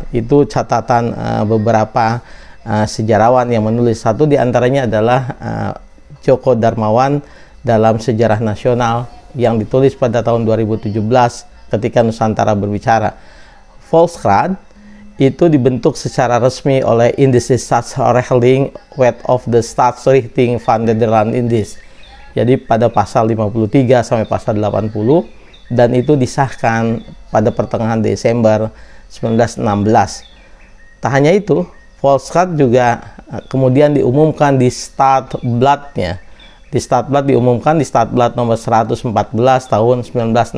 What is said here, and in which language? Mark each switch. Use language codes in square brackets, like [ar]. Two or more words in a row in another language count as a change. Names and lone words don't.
[id] Itu catatan beberapa sejarawan yang menulis. Satu diantaranya adalah Djoko Darmawan dalam Sejarah Nasional yang ditulis pada tahun 2017 ketika Nusantara berbicara. Volksraad itu dibentuk secara resmi oleh Indische Staatsrechtelijk Wet of the Staatsrichting van Nederland Indies. Jadi pada pasal 53 sampai pasal 80, dan itu disahkan pada pertengahan Desember 1916. Tak hanya itu, Volksraad juga kemudian diumumkan di Staatsbladnya. Di Staatsblad diumumkan di Staatsblad nomor 114 tahun 1961.